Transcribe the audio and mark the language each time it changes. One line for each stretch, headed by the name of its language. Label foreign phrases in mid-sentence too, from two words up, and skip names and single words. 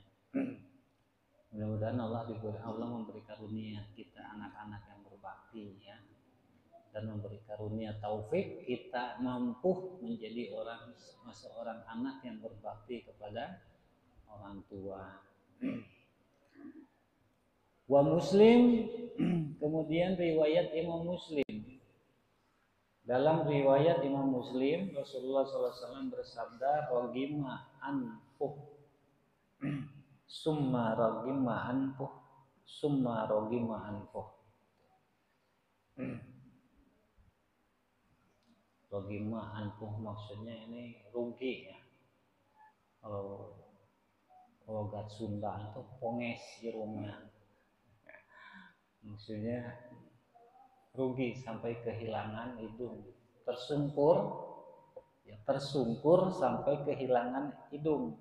Indonesian: Mudah-mudahan Allah memberi karunia kita anak-anak yang berbakti, ya, dan memberi karunia taufik kita mampu menjadi seorang anak yang berbakti kepada orang tua. Wa Muslim, kemudian riwayat Imam Muslim. Dalam riwayat Imam Muslim, Rasulullah SAW bersabda,
Arabic: رغم أنفه ثم رغم أنفه ثم رغم أنفه. رغم أنفه
Indonesian: maksudnya ini rugi, ya. Kalau logat Sunda itu
Sundanese: ponges irungnya.
Indonesian: Maksudnya rugi sampai kehilangan hidung, tersungkur sampai kehilangan hidung.